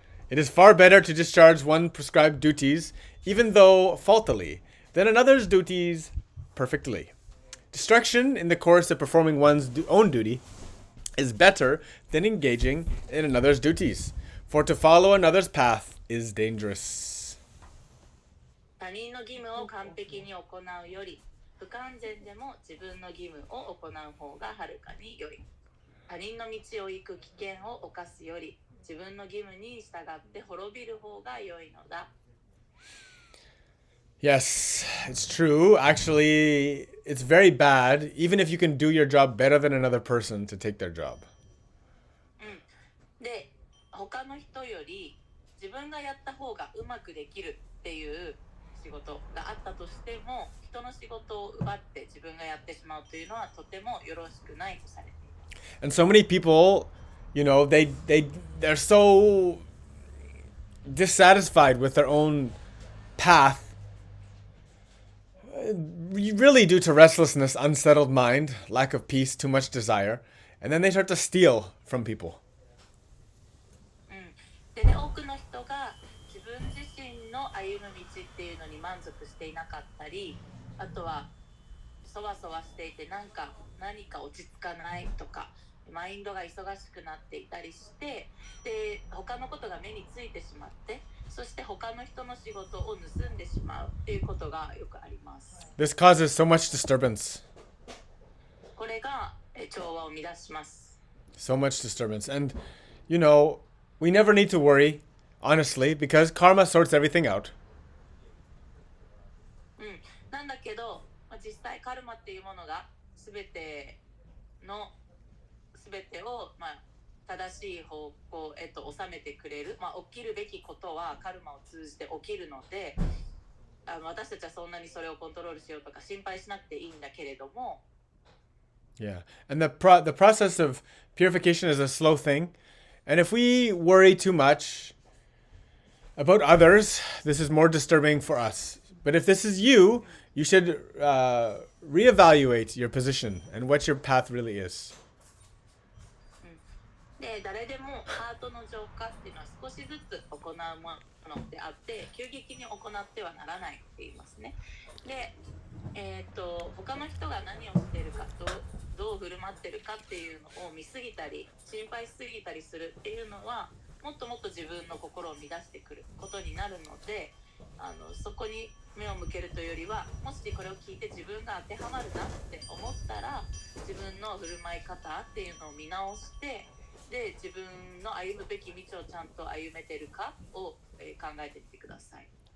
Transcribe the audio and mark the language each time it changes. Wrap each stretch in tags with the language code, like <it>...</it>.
<en>It is far better to discharge one prescribed duties, even though faultily, than another's duties perfectly. Distraction in the course of performing one's own duty is better than engaging in another's duties, for to follow another's path is dangerous.</en> <ja>他人の義務を完璧に行うより、不完全でも自分の義務を行う方がはるかに良い。他人の道を行く危険を冒すより、自分の義務に従って滅びる方が良いのだ。</ja> <en>Yes, it's true. Actually, it's very bad, even if you can do your job better than another person, to take their job.</en> <ja>で、他の人より自分がやった方がうまくできるっていう仕事があったとしても、人の仕事を奪って自分がやってしまうというのはとてもよろしくないとされています。</ja> <en>And so many people, they're so dissatisfied with their own path, really due to restlessness, unsettled mind, lack of peace, too much desire, and then they start to steal from people.</en> <ja>でね、多くの人が自分自身の歩む道っていうのに満足していなかったり、あとはそわそわしていて何か落ち着かないとか、マインドが忙しくなっていたりして、で他のことが目についてしまって、そして他の人の仕事を盗んでしまうっていうことがよくあります。</ja> <en>This causes so much disturbance.</en> <ja>これが調和を乱します。</ja> <en>So much disturbance. And, we never need to worry, honestly, because karma sorts everything out.</en> <ja>なんだけど、実際カルマっていうものが全てを、正しい方向へと収めてくれる、起きるべきことはカルマを通じて起きるので、私たちはそんなにそれをコントロールしようとか心配しなくていいんだけれども。</ja> <en>Yeah, and the process of purification is a slow thing, and if we worry too much about others, this is more disturbing for us. But if this is you, you should reevaluate your position and what your path really is.</en> <ja>で、誰でもハートの浄化っていうのは少しずつ行うものであって、急激に行ってはならないって言いますね。で、他の人が何をしているか、どう振る舞ってるかっていうのを見すぎたり、心配しすぎたりするっていうのは、もっともっと自分の心を乱してくることになるので、そこに目を向けるというよりは、もしこれを聞いて自分が当てはまるなって思ったら、自分の振る舞い方っていうのを見直して、で、自分の歩むべき道をちゃんと歩めてるかを、考えてみてください。</ja>